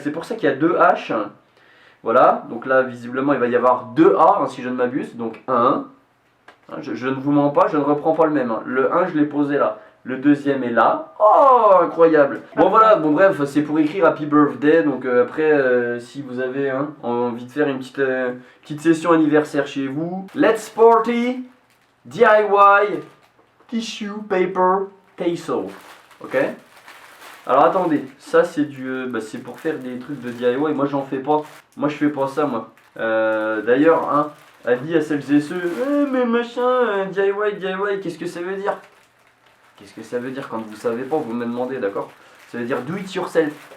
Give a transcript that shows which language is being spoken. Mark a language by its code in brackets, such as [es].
[fr] C'est pour ça qu'il y a deux H. Voilà, donc là, visiblement, il va y avoir deux A, hein, si je ne m'abuse. Donc 1. Je ne vous mens pas, je ne reprends pas le même. Hein. Le 1, je l'ai posé là. Le deuxième est là. Oh, incroyable. Bon voilà, bon bref, c'est pour écrire Happy Birthday. Donc après, si vous avez envie de faire une petite session anniversaire chez vous. [en] Let's party DIY tissue paper tassel. [fr] Ok. Alors attendez, ça c'est c'est pour faire des trucs de DIY. Moi j'en fais pas. Moi je fais pas ça moi. D'ailleurs, hein, avis à celles et ceux, mais machin, DIY, qu'est-ce que ça veut dire? Qu'est-ce que ça veut dire quand vous savez pas, vous me demandez, d'accord? Ça veut dire [en] do it yourself.